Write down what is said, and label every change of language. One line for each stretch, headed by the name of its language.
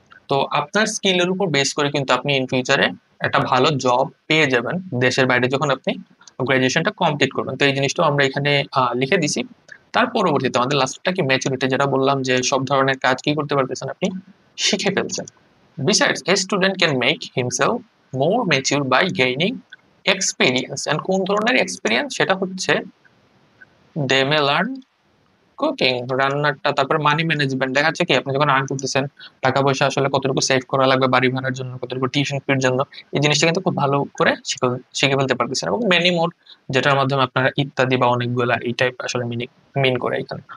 Bangla: তো আপনার স্কিলের উপর বেস করে কিন্তু আপনি ইন ফিউচারে একটা ভালো জব পেয়ে যাবেন দেশের বাইরে যখন আপনি গ্রাজুয়েশনটা কমপ্লিট করবেন। তো এই জিনিসটাও আমরা এখানে লিখে দিছি। তার পরবর্তীতে আমাদের লাস্টটা কি ম্যাচুরিটি, যেটা বললাম যে সব ধরনের কাজ কি করতে পারতেছেন, আপনি শিখে ফেলছেন।
English: Besides, a student can make himself more mature by gaining experience. And
Bangla: কোন ধরনের এক্সপিরিয়েন্স? সেটা হচ্ছে
English: they may learn
Bangla: কুকিং, রান্নাটা, তারপরে মানি ম্যানেজমেন্ট। দেখা যাচ্ছে কি আপনি যখন আর্ন করতেছেন, টাকা পয়সা আসলে কতটুকু সেভ করা লাগবে বাড়ি ভাড়ার জন্য, কতটুকু টিউশন ফির জন্য, এই জিনিসটা কিন্তু খুব ভালো করে শিখে ফেলতে পারতেছেন। এবং মেনি মোর, যেটার মাধ্যমে আপনার ইত্যাদি বা অনেকগুলা এই টাইপ আসলে মিন করে এখানে।